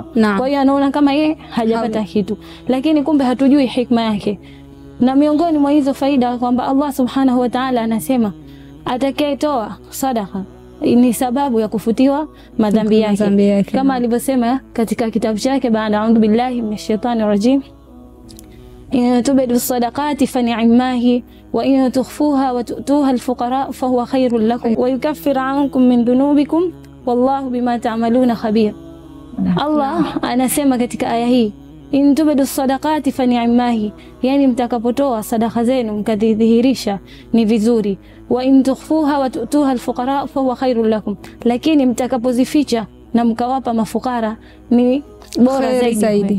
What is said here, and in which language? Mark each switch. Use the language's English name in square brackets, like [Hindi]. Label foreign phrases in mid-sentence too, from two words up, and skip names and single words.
[Swahili] Kwa hiyo anaona kama yeye hajapata kitu. Lakini kumbe hatujui hikma yake. Na miongoni mwa hizo faida kwamba [Arabic] الله سبحانه وتعالى [Swahili] anasema atakayetoa sadaqa ni sababu ya kufutiwa madhambi yake. Kama alivyosema katika kitabu chake baada [Arabic] أعوذ بالله من الشيطان الرجيم إن تبدوا الصدقات فنعما هي وإن تخفوها وتؤتوها الفقراء فهو خير لكم ويكفر عنكم من ذنوبكم والله بما تعملون خبير. [Swahili] Allah anasema katika aya hii, [Arabic] إن تبدوا الصدقات فنعما هي, [Swahili] yani mtakapotoa sadaka zenu mkadhihirisha ni vizuri, [Arabic] وإن تخفوها وتؤتوها الفقراء فهو خير لكم, [Swahili] lakini mtakapozificha na mkawapa mafukara ni bora zaidi.